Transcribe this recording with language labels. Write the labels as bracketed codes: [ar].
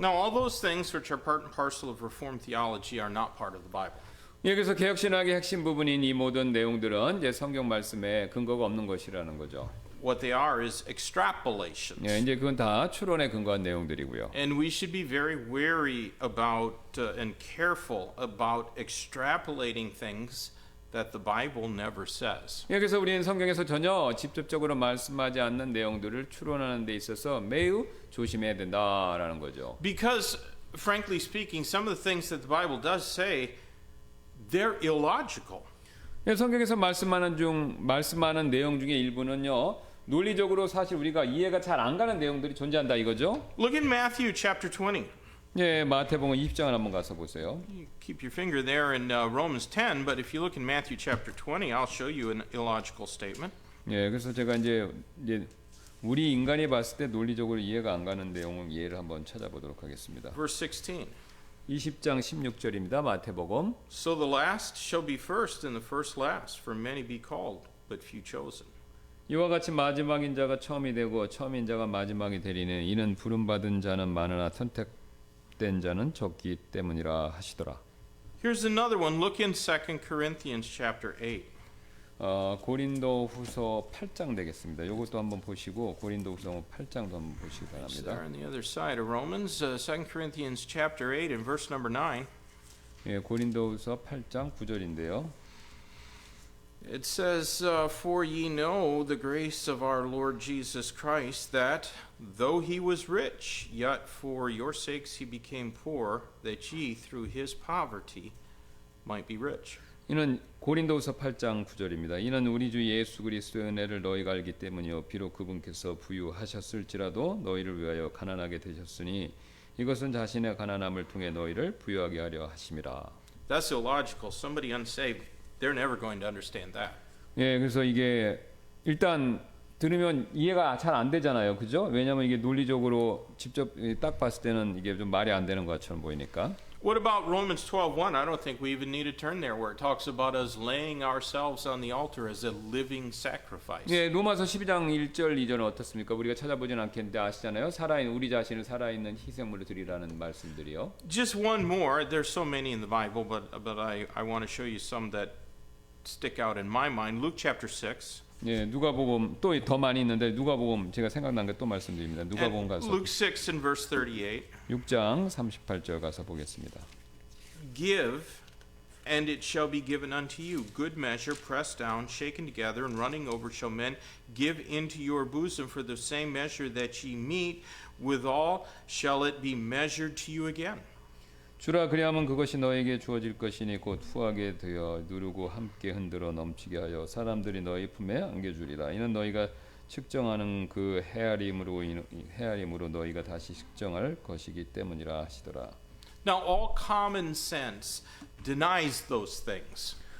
[en] Now, all those things which are part and parcel of Reformed theology are not part of the Bible. [ko] 여기서 개혁신학의 핵심 부분인 이 모든 내용들은 이제 성경 말씀에 근거가 없는 것이라는 거죠. [en] What they are is extrapolations. [ko] 예, 이제 그건 다 추론에 근거한 내용들이고요. [en] And we should be very wary about and careful about extrapolating things that the Bible never says. [ko] 여기서 우리는 성경에서 전혀 직접적으로 말씀하지 않는 내용들을 추론하는 데 있어서 매우 조심해야 된다라는 거죠. [en] Because, frankly speaking, some of the things that the Bible does say, they're illogical. [ko] 성경에서 말씀하는 내용 중에 일부는요. 논리적으로 사실 우리가 이해가 잘 안 가는 내용들이 존재한다 이거죠. [en] Look at Matthew chapter 20. [ko] 예, 마태복음 20장을 한번 가서 보세요. [en] You keep your finger there in Romans 10, but if you look in Matthew chapter 20, I'll show you an illogical statement. [ko] 예, 그래서 제가 이제 우리 인간이 봤을 때 논리적으로 이해가 안 가는 내용을 이해를 한번 찾아보도록 하겠습니다. [en] Verse 16. [ko] 20장 16절입니다. 마태복음. [en] So the last shall be first, and the first last, for many be called, but few chosen. [ko] 이와 같이 마지막인 자가 처음이 되고 처음인 자가 마지막이 되리니 이는 부름받은 자는 많으나 선택된 자는 적기 때문이라 하시더라. [en] Here's another one. Look in 2 Corinthians chapter 8. [ko] 고린도후서 8장 되겠습니다. 이것도 한번 보시고 고린도후서 8장도 한번 보시기 [en] It's [ko] 바랍니다. [en] there on the other side of Romans, 2 Corinthians chapter 8 and verse number 9. [ko] 예, 고린도후서 8장 9절인데요. [en] It says, For ye know the grace of our Lord Jesus Christ, that though he was rich, yet for your sakes he became poor, that ye through his poverty might be rich. [ko] 이는 고린도후서 8장 9절입니다. 이는 우리 주 예수 그리스도의 은혜를 너희가 알기 때문이요 비록 그분께서 부유하셨을지라도 너희를 위하여 가난하게 되셨으니 이것은 자신의 가난함을 통해 너희를 부유하게 하려 하심이라. [en] That's illogical. Somebody unsaved, they're never going to understand that. [ko] 예, 그래서 이게 일단 들으면 이해가 잘 안 되잖아요, 그죠? 왜냐하면 이게 논리적으로 직접 딱 봤을 때는 이게 좀 말이 안 되는 것처럼 보이니까. [en] What about Romans 12:1? I don't think we even need to turn there, where it talks about us laying ourselves on the altar as a living sacrifice. [ko] 예, 로마서 12장 1절 2절은 어떻습니까? 우리가 찾아보진 않겠는데 아시잖아요. 우리 자신을 살아있는 희생물로 드리라는 말씀들이요. [en] Just one more. There's so many in the Bible, but I want to show you some that stick out in my mind. Luke chapter 6. [ko] 예, 누가복음 또 더 많이 있는데 누가복음 제가 생각난 게 또 말씀드립니다. 누가복음 가서 [en] Luke 6 and verse 38. [ko] 6장 38절 가서 보겠습니다. [en] Give, and it shall be given unto you. Good measure, pressed down, shaken together, and running over shall men give into your bosom. For the same measure that ye meet withal shall it be measured to you again. [ko] 주라 그리하면 그것이 너에게 주어질 것이니 곧 후하게 되어 누르고 함께 흔들어 넘치게 하여 사람들이 너희 품에 안겨주리라. 이는 너희가 측정하는 그 헤아림으로 너희가 다시 측정할 것이기 때문이라 하시더라. [en] Now all common sense denies those things.